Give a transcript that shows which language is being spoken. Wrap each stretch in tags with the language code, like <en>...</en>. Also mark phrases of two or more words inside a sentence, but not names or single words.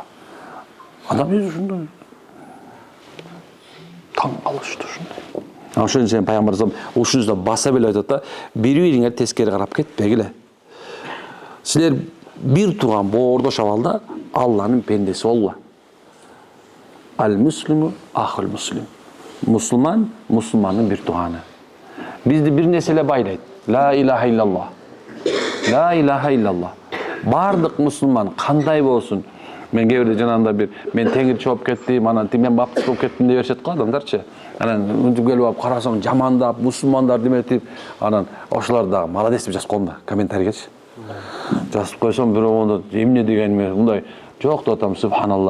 <ky>Адам өзү ушундай. Таң калыштуу ушундай. Ошон үчүн пайгамбар салам ушунда баса беле айтат да, бири-бириңер тескери карап кетпегиле. Силер бир тууган боордош абалда Алланын пендеси болгула.</ky> <ar>المسلم أخو المسلم.</ar> <ky>Мусулман мусулмандын бир тууганы. Бизди бир нерсе эле байлайт.</ky> <ar>لا إله إلا الله. لا إله إلا الله.</ar> <ky>Бардык мусулман кандай болсун? Мен кээ бирде жанагында бир мен теңирчи болуп кеттим, анан мен баптист болуп кеттим деп беришет го адамдарчы. Анан мынтип келип алып карасаң жамандап, мусулмандар деметип, анан ошолор дагы молодец деп жазып коем да, комментарийгечи. Жазып койсом бирөө онда эмне дегениме мындай жок деп атам, субханалла.</ky>